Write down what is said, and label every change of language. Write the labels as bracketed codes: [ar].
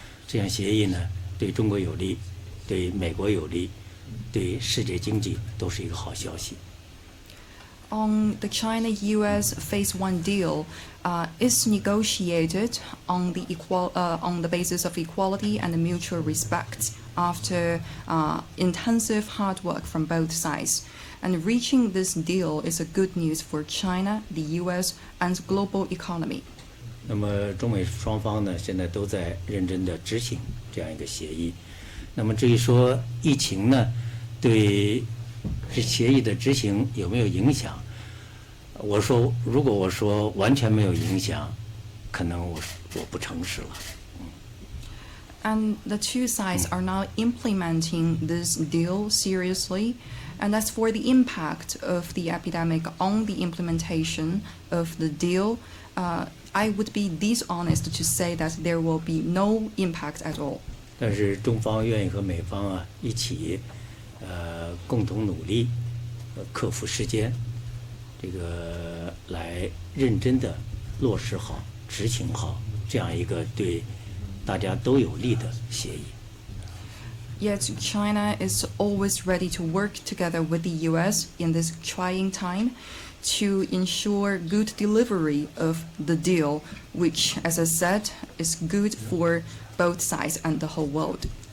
[zh] 这项协议呢，对中国有利，对美国有利，对世界经济都是一个好消息。 [en] On the China-U.S. Phase 1 deal is negotiated on the basis of equality and mutual respect after intensive hard work from both sides. And reaching this deal is a good news for China, the U.S. and global economy. [zh] 那么中美双方呢，现在都在认真的执行这样一个协议。那么至于说疫情呢，对这协议的执行有没有影响？如果我说完全没有影响，可能我不诚实了。 [en] And the two sides are now implementing this deal seriously. And as for the impact of the epidemic on the implementation of the deal, I would be dishonest to say that there will be no impact at all. [zh] 但是中方愿意和美方一起，共同努力，克服时间，这个来认真的落实好、执行好这样一个对大家都有利的协议。 [en] Yet China is always ready to work together with the U.S. in this trying time to ensure good delivery of the deal, which, as I said, is good for both sides and the whole world.